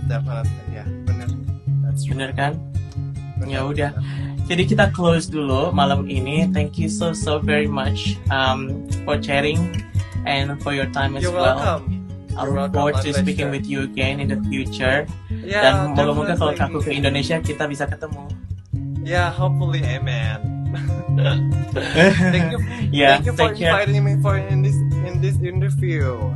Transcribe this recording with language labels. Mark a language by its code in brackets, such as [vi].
[id] Definitely, ya, benar. Benar kan? Ya udah. Jadi kita close dulu malam ini. [en] Thank you so very much for sharing and for your time as You're well. welcome. I look forward to speaking with you again in the future. Yeah, [id] dan moga-moga kalau aku ke Indonesia kita bisa ketemu. [en] Yeah, hopefully, amen. Thank you for inviting me in this interview.